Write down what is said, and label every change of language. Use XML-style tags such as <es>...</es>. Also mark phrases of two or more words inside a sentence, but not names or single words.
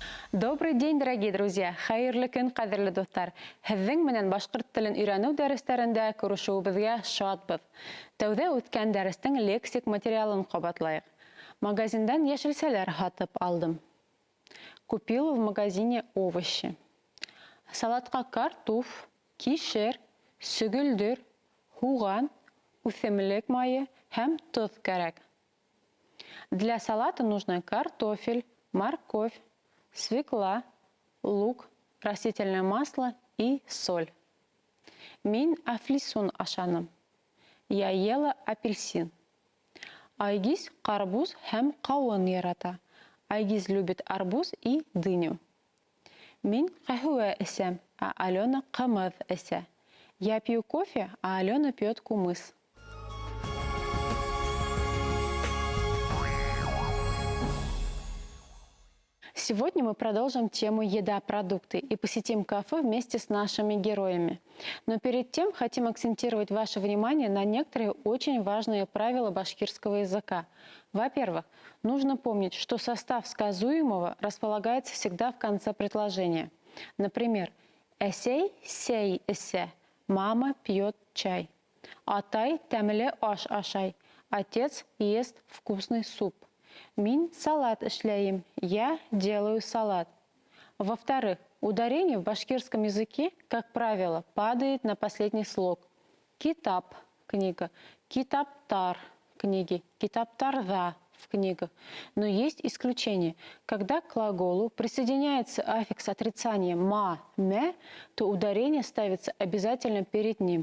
<ru>Добрый день, дорогие друзья!</ru> <ba>Хайырлы көн, кадерле достар! Һеҙҙең менән башҡорт телен өйрәнеү дәрестәрендә күрешеүебеҙгә шатбыҙ. Тәүҙә үткән дәрестең лексик материалын ҡабатлайыҡ. Магазиндан йәшелсәләр һатып алдым.</ba> <ru>Купил в магазине овощи.</ru> <ba>Салатка картуф, кишер, сөгөлдөр, һуған, үҫемлек майы һәм тоҙ кәрәк.</ba> <ru>Для салата нужны картофель, морковь, свекла, лук, растительное масло и соль.</ru> <ba>Мин афлисун ашаным.</ba> <ru>Я ела апельсин.</ru> <ba>Айгиз ҡарбуз һәм ҡауын ярата.</ba> <ru>Айгиз любит арбуз и дыню.</ru> <ba>Мин ҡәһүә эсәм, а Алена ҡымыҙ эсә.</ba> <ru>Я пью кофе, а Алена пьет кумыс. Сегодня мы продолжим тему «Еда-продукты» и посетим кафе вместе с нашими героями. Но перед тем хотим акцентировать ваше внимание на некоторые очень важные правила башкирского языка. Во-первых, нужно помнить, что состав сказуемого располагается всегда в конце предложения. Например,</ru> <ba>«Әсәй сәй эсә»,</ba> <ru>«Мама пьет чай»,</ru> <ba>«Атай тәмле аш ашай»,</ba> <ru>«Отец ест вкусный суп».</ru> <ba>Мин салат эшләйем,</ba> <ru>я делаю салат. Во-вторых, ударение в башкирском языке, как правило, падает на последний слог. Китап – книга, китаптар – книги, китаптарда в книгах. Но есть исключение. Когда к глаголу присоединяется аффикс отрицания «ма», «мэ», то ударение ставится обязательно перед ним.</ru>